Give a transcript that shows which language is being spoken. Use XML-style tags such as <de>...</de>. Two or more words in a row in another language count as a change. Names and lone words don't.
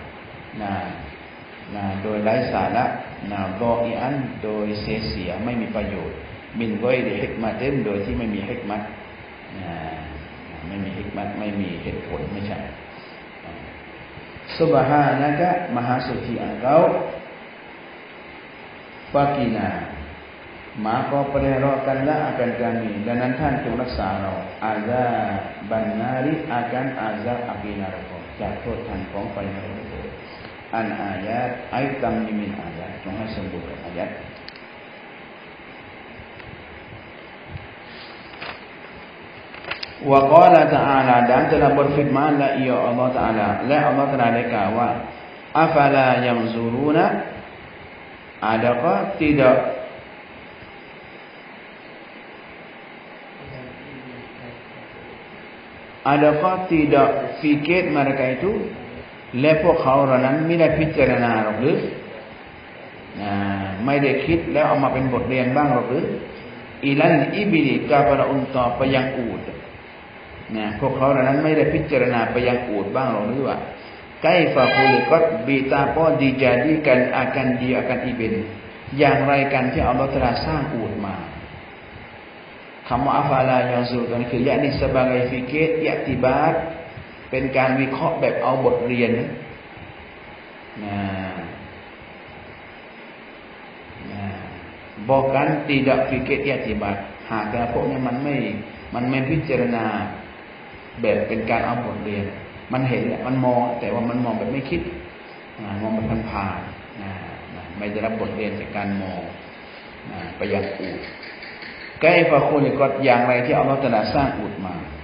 <th>โดยไร้สาระดออิอันโดยเสียไม่มีประโยชน์</th> <ar>من غير حكمة</ar> <th>โดยที่ไม่มีฮิกมะไม่มีฮิกมัตไม่มีเหตุผลไม่ใช่</th> <ar>سبحانك</ar> <th>มหาสุขี engkau</th> <ms>fakina maka peliharakanlah akan kami dan</ms> <th>ท่านจงรักษาเรา</th> <ar>عذاب النار</ar> <ms>akan azab api neraka</ms> <th>จากโทษทันของไฟนรกอันอายะไอตัมมินอายะจงให้สมบูรณ์กับอายะ</th> <ar>وقال تعالى</ar> <ms>dan telah berfirmanlah ia Allah Ta'ala la Allah Ta'ala kata</ms> <ar>أفلا ينظرون</ar> <ms>adakah tidak fikir mereka itu lepok</ms> <th>เขานั้น ไม่ได้พิจารณาหรอกหรือไม่ได้คิดแล้วเอามาเป็นบทเรียนบ้างหรอกหรือ</th> <ar>إلى الإبل</ar> <ms>kepada unta</ms> <th>ไปยังอูฐนะพวกเขาเหล่านั้นไม่ได้พิจารณาไปยังอูฐบ้างหรือว่า</th> <ar>كيف خلقت</ar> <th>บิตาก็</th> <ms>dijadikan akan dia akan ibn</ms> <th>อย่างไรกันที่อัลเลาะห์ตะอาลาสร้างอูฐมาคำว่าอัฟาลายังซูตัวนี้คือยะนี่</th> <ms>sebagai fikir i'tibar</ms> <th>เป็นการวิเคราะห์แบบเอาบทเรียน</th> <ms>bukan tidak fikir i'tibar</ms> <th>หากแต่พวกนี้มันไม่พิจารณาแบบเป็นการเอาบทเรียนมันเห็นแหละมันมองแต่ว่ามันมองแบบไม่คิดมองแบบผ่านๆไม่ได้รับบทเรียนจากการมองไปยังอูฐ</th> <ar>كيف خلقت</ar> <th>อย่างไรที่อัลเลาะห์ตะอาลาสร้างอูฐมา</th>